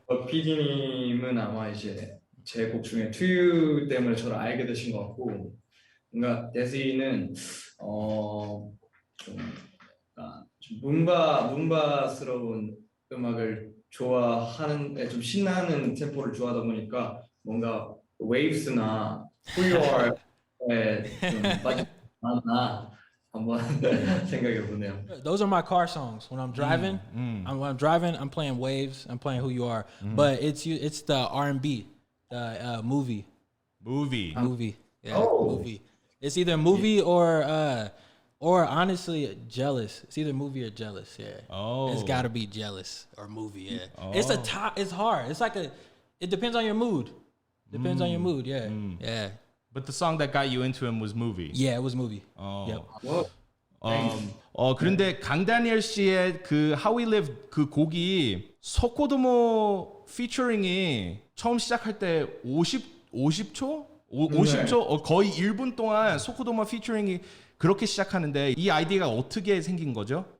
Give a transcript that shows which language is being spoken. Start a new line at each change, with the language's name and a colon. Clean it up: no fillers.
Korean: PD님은 아마 이제 제 곡 중에 트유 때문에 저를 알게 되신 것 같고, 뭔가 데시는 좀 문바스러운 음악을 좋아하는, 좀 신나는 템포를 좋아하다 보니까 뭔가 웨이브스나 Who You Are에 좀 빠지지 않았나 한번 생각해 보네요.
English: Those are my car songs when I'm driving. When I'm driving, I'm playing Waves. I'm playing Who You Are. But it's the R&B, the movie. Movie. Yeah, movie. It's either movie or honestly Jealous. It's either movie or Jealous. Yeah. It's got to be Jealous or movie. Yeah. It's It's hard. It's like it depends on your mood. Depends on your mood. Yeah. Yeah. But the song that got you into him was Movie. Yeah, it was movie. Yep.
Korean: 그런데 강다니엘 씨의 그 How We Live 그 곡이 소코도모 피처링이 처음 시작할 때 50초? 50초? 거의 1분 동안 소코도모 피처링이 그렇게 시작하는데 이 아이디어가 어떻게 생긴 거죠?